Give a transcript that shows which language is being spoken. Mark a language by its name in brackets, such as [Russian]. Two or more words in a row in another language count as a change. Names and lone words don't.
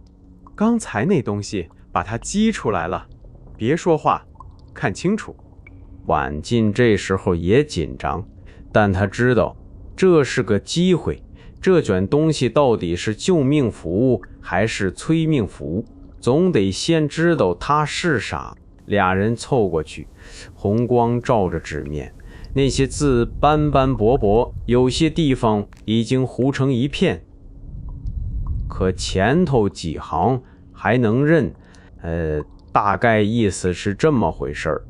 [Chinese] 剛才那東西把它激出來了，別說話，看清楚。晚進這時候也緊張，但他知道這是個機會，這卷東西到底是救命符還是催命符，總得先知道它是啥。俩人湊過去，紅光照着紙面，那些字斑斑駁駁，有些地方已經糊成一片，可前頭幾行還能認，大概意思是這麼回事兒。